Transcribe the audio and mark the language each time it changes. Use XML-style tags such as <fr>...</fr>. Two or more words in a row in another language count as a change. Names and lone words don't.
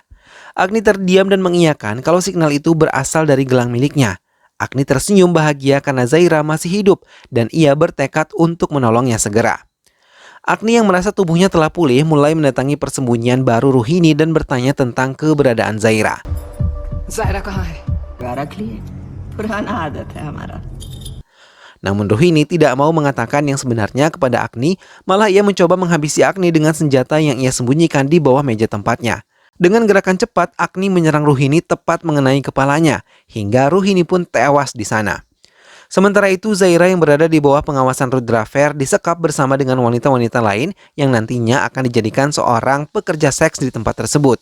<id>Agni terdiam dan mengiyakan kalau signal itu berasal dari gelang miliknya. Agni tersenyum bahagia karena Zaira masih hidup dan ia bertekad untuk menolongnya segera. Agni yang merasa tubuhnya telah pulih mulai mendatangi persembunyian baru Ruhini dan bertanya tentang keberadaan Zaira.</id> <hi>Zaira kahan hai? रख लिए पुराना आदत है हमारा.</hi> <id>Namun Ruhini tidak mau mengatakan yang sebenarnya kepada Agni, malah ia mencoba menghabisi Agni dengan senjata yang ia sembunyikan di bawah meja tempatnya. Dengan gerakan cepat, Agni menyerang Ruhini tepat mengenai kepalanya, hingga Ruhini pun tewas di sana. Sementara itu, Zaira yang berada di bawah pengawasan Rudraver disekap bersama dengan wanita-wanita lain yang nantinya akan dijadikan seorang pekerja seks di tempat tersebut.</id>